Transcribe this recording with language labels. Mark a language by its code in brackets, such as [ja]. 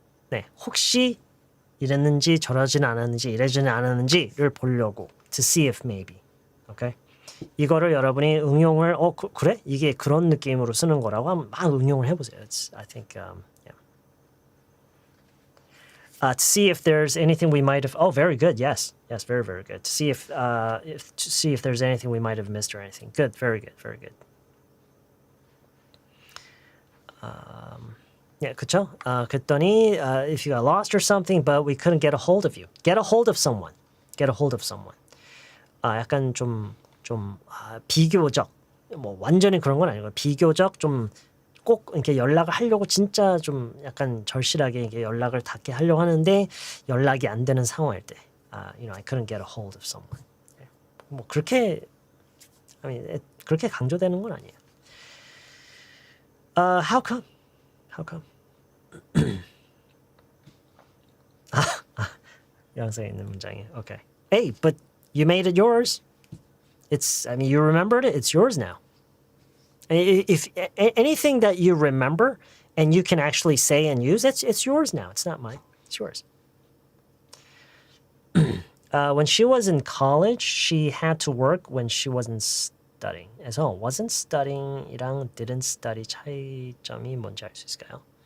[ko] 네, 혹시 이랬는지 저러진 않았는지 이러지는 않았는지를 보려고. [en] To see if maybe. Okay. [ko] 이거를 여러분이 응용을 그래? 이게 그런 느낌으로 쓰는 거라고 하면 막 응용을 해보세요. [en] I think yeah. To see if there's anything we might have. Oh, very good. Yes, very, very good. To see if there's anything we might have missed or anything. Good. Very good. Very good. [ko] 예, 그쵸? [en] 그랬더니 if you got lost or something, but we couldn't get a hold of you. Get a hold of someone. Get a hold of someone. [ko] 약간 좀 비교적 뭐 완전히 그런 건 아니고 비교적 좀 꼭 이렇게 연락을 하려고 진짜 좀 약간 절실하게 이렇게 연락을 닿게 하려고 하는데 연락이 안 되는 상황일 때, [en] I couldn't get a hold of someone. [ko] 뭐 그렇게 그렇게 강조되는 건 아니에요. [en] How come? How come? [ko] 영상에 있는 문장이에요. [en] Okay. Hey, but you made it yours. You remembered it. It's yours now. If anything that you remember and you can actually say and use, it's yours now. It's not mine. It's yours. When she was in college, she had to work when she wasn't studying. [ko] 그래서 wasn't studying이랑 didn't study 차이점이 뭔지 알 수 있을까요?